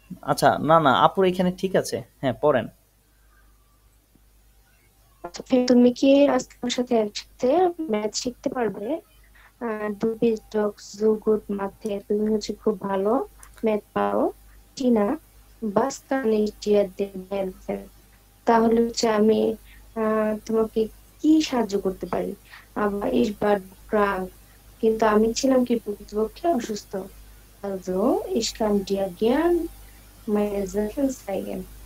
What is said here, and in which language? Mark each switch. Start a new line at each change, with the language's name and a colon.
Bangla: আচ্ছা না না আপুর এখানে ঠিক আছে, হ্যাঁ পড়েন। তুমি কি আজকে আমার সাথে একসাথে ম্যাথ শিখতে পারবে?
German: Du bist doch so gut Mathe,
Bangla: তুমি হচ্ছে খুব ভালো ম্যাথ পারো।
German: টিনা, was kann ich dir denn helfen?
Bangla: তাহলে হচ্ছে আমি তোমাকে কি সাহায্য করতে পারি? আবার
German: ich war krank,
Bangla: কিন্তু আমি ছিলাম কি প্রকৃতপক্ষে অসুস্থ।
German: Also ich kann dir gern meine Sachen zeigen.